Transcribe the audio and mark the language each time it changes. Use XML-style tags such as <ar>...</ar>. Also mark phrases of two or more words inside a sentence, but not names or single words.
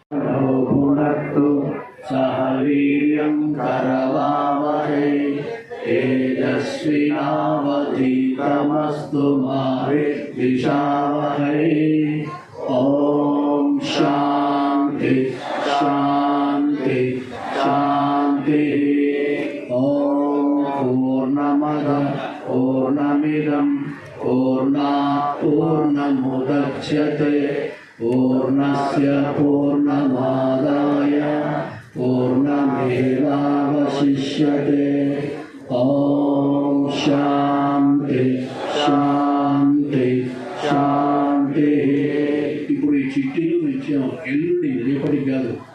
<sa>सह वीर्यं करवावहै तेजस्विनावधीतमस्तु मा विद्विषावहै. ओं शान्ति शान्ति शान्ति. ओं पूर्णमद पूर्णमिदं पूर्णात् पूर्णमुदच्यते पूर्णस्य पूर्णमादाय पूर्णमेवावशिष्यते. ओं शान्ति शान्ति शान्ति.</sa> <te>ఇప్పుడు ఈ చిట్టీలు ఇచ్చాము. ఎల్లుండి రేపటికి కాదు,</te>